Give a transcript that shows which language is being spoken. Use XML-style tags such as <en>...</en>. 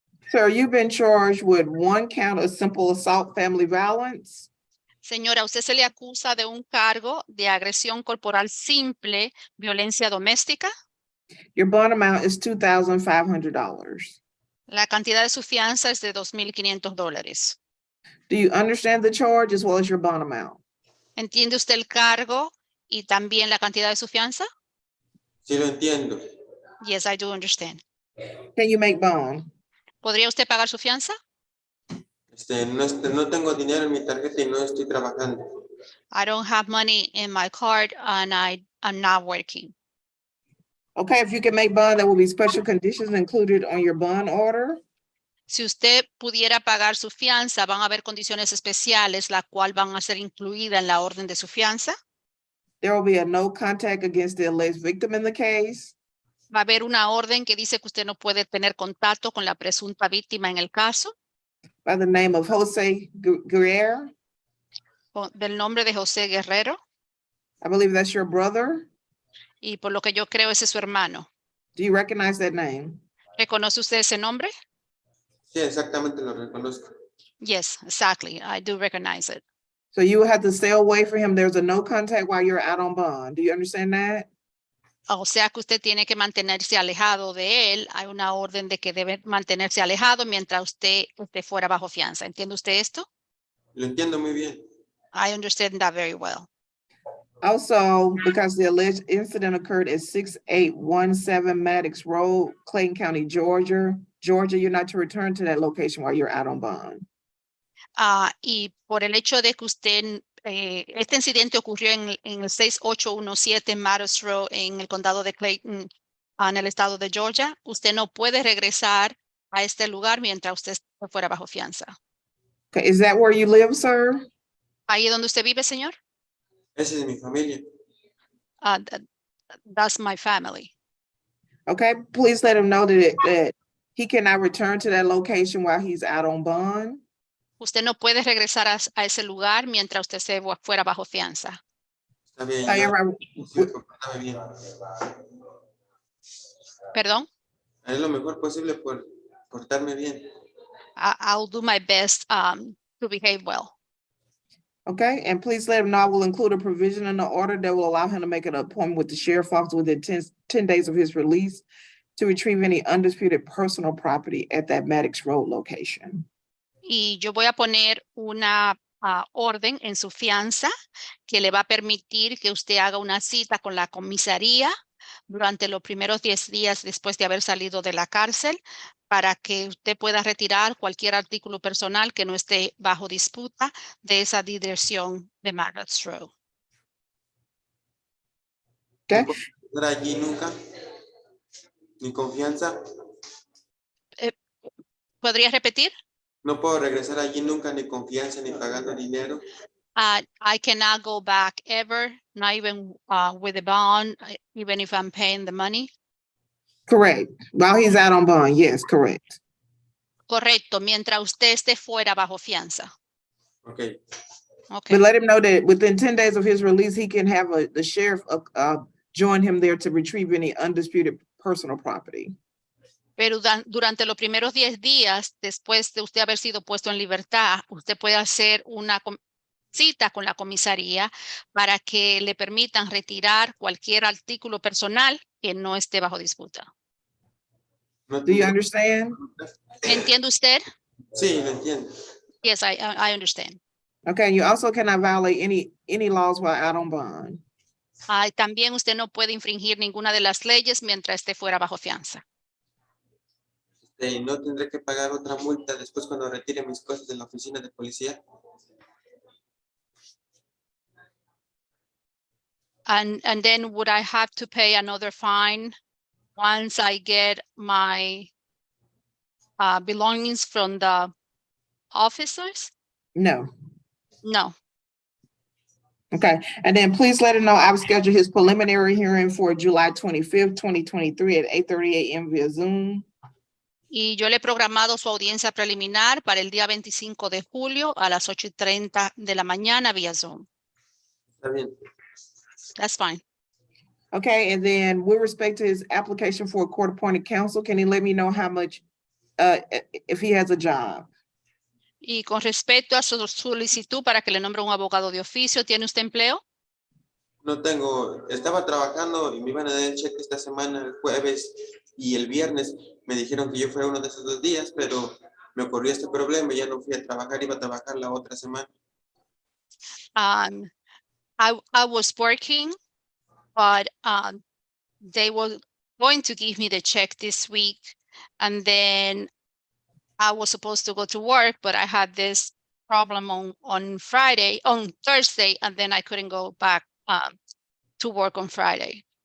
<en>Sir, you've been charged with 1 count of simple assault family violence.</en> <es>Señora, usted se le acusa de un cargo de agresión corporal simple, violencia doméstica.</es> <en>Your bond amount is $2,500.</en> <es>La cantidad de su fianza es de $2,500.</es> <en>Do you understand the charge as well as your bond amount?</en> <es>¿Entiende usted el cargo y también la cantidad de su fianza? Sí lo entiendo.</es> <en>Yes, I do understand. Can you make bond?</en> <es>¿Podría usted pagar su fianza? No tengo dinero en mi tarjeta y no estoy trabajando.</es> <en>I don't have money in my card and I'm not working. Okay, if you can make bond, there will be special conditions included on your bond order.</en> <es>Si usted pudiera pagar su fianza, van a haber condiciones especiales, la cual van a ser incluida en la orden de su fianza.</es> <en>There will be a no contact against the alleged victim in the case.</en> <es>Va a haber una orden que dice que usted no puede tener contacto con la presunta víctima en el caso,</es> <en>By the name of Jose Guerrero.</en> <es>del nombre de José Guerrero,</es> <en>I believe that's your brother.</en> <es>y por lo que yo creo ese es su hermano.</es> <en>Do you recognize that name?</en> <es>¿Reconoce usted ese nombre? Sí, exactamente lo reconozco.</es> <en>Yes, exactly. I do recognize it. So you will have to stay away from him. There's a no contact while you're out on bond. Do you understand that?</en> <es>O sea que usted tiene que mantenerse alejado de él. Hay una orden de que debe mantenerse alejado mientras usted esté fuera bajo fianza. ¿Entiende usted esto? Lo entiendo muy bien.</es> <en>I understand that very well. Also, because the alleged incident occurred at 6817 Maddox Road, Clayton County, Georgia, you're not to return to that location while you're out on bond.</en> <es>Y por el hecho de que usted, este incidente ocurrió en el 6817 Maddox Road en el condado de Clayton, en el estado de Georgia, usted no puede regresar a este lugar mientras usted esté fuera bajo fianza.</es> <en>Okay, is that where you live, sir?</en> <es>¿Ahí es donde usted vive, señor? Esa es mi familia.</es> <en>That's my family. Okay, please let him know that he cannot return to that location while he's out on bond.</en> <es>Usted no puede regresar a ese lugar mientras usted se fuera bajo fianza. Está bien.</es> <en>However,</en> <es>Está bien. ¿Perdón? Haré lo mejor posible por portarme bien.</es> <en>I'll do my best to behave well. okay, and please let him know I will include a provision in the order that will allow him to make an appointment with the sheriff's office within 10 days of his release to retrieve any undisputed personal property at that Maddox Road location.</en> <es>Y yo voy a poner una orden en su fianza que le va a permitir que usted haga una cita con la comisaría durante los primeros 10 días después de haber salido de la cárcel para que usted pueda retirar cualquier artículo personal que no esté bajo disputa de esa dirección de Maddox Road.</es> <en>Okay.</en> <es>No puedo estar allí nunca. Ni confianza. ¿Podría repetir? No puedo regresar allí nunca, ni confianza, ni pagando dinero.</es> <en>I cannot go back ever, not even with a bond, even if I'm paying the money. Correct. While he's out on bond, yes, correct.</en> <es>Correcto, mientras usted esté fuera bajo fianza.</es> <en>Ok. Okay. But let him know that within 10 days of his release, he can have the sheriff join him there to retrieve any undisputed personal property.</en> <es>Pero durante los primeros 10 días, después de usted haber sido puesto en libertad, usted puede hacer una cita con la comisaría para que le permitan retirar cualquier artículo personal que no esté bajo disputa. No</es> <en>Do you</en> <es>tendré-</es> <en>understand?</en> <es>¿Entiende usted? Sí, lo entiendo.</es> <en>Yes, I understand. Okay, and you also cannot violate any laws while out on bond.</en> <es>También usted no puede infringir ninguna de las leyes mientras esté fuera bajo fianza. No tendré que pagar otra multa después cuando retire mis cosas de la oficina de policía.</es> <en>And then would I have to pay another fine once I get my belongings from the officers? No.</en> <es>No.</es> <en>Okay, and then please let him know I've scheduled his preliminary hearing for July 25th, 2023 at 8:30 a.m. via Zoom.</en> <es>Y yo le he programado su audiencia preliminar para el día 25 de julio a las 8:30 de la mañana vía Zoom. Está bien.</es> <en>That's fine. Okay, and then with respect to his application for a court-appointed counsel, can he let me know how much, if he has a job?</en> <es>Y con respecto a su solicitud para que le nombre un abogado de oficio, ¿tiene usted empleo? No tengo, estaba trabajando y me iban a dar el cheque esta semana, el jueves y el viernes. Me dijeron que yo fuera uno de esos 2 días, pero me ocurrió este problema y ya no fui a trabajar, iba a trabajar la otra semana.</es> <en>I was working, but they were going to give me the check this week, and then I was supposed to go to work, but I had this problem on Thursday, and then I couldn't go back to work on Friday.</en>